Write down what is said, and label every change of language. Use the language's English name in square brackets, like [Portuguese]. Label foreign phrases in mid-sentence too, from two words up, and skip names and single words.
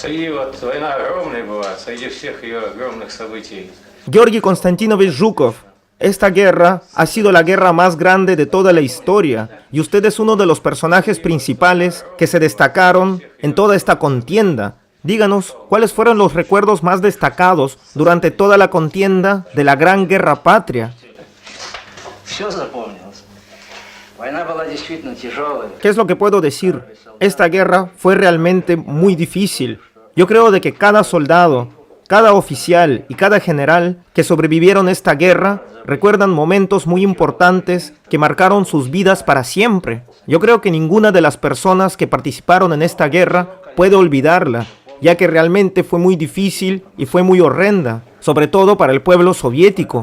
[Spanish] Georgi Konstantinovich Zhukov, Esta guerra ha sido la guerra más grande de toda la historia y usted es uno de los personajes principales que se destacaron en toda esta contienda. Díganos, ¿cuáles fueron los recuerdos más destacados durante toda la contienda de la Gran Guerra Patria? [Russian] Все запомнилось. Война была действительно тяжелая. [Spanish] ¿Qué es lo que puedo decir? Esta guerra fue realmente muy difícil. Yo creo de que cada soldado, cada oficial y cada general que sobrevivieron a esta guerra recuerdan momentos muy importantes que marcaron sus vidas para siempre. Yo creo que ninguna de las personas que participaron en esta guerra puede olvidarla, ya que realmente fue muy difícil y fue muy horrenda, sobre todo para el pueblo soviético.